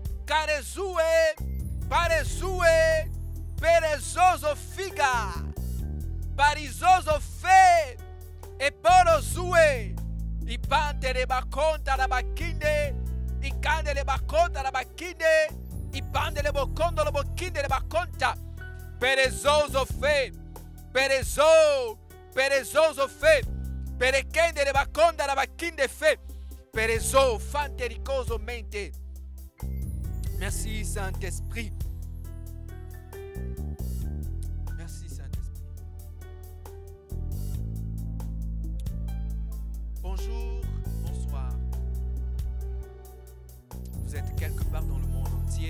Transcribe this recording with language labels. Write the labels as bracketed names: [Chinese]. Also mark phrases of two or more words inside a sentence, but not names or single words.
[French] parezue perezoso figa parizoso fe e porozue i pante le baconta la bacchinde i cande le baconta la bacchinde i pande le bocondo le bocchinde le baconta perezoso fe perezoso fe perekende le baconda la bacchinde fe perezo fantericoso mente. Merci Saint-Esprit. Merci Saint-Esprit. Bonjour, bonsoir. Vous êtes quelque part dans le monde entier.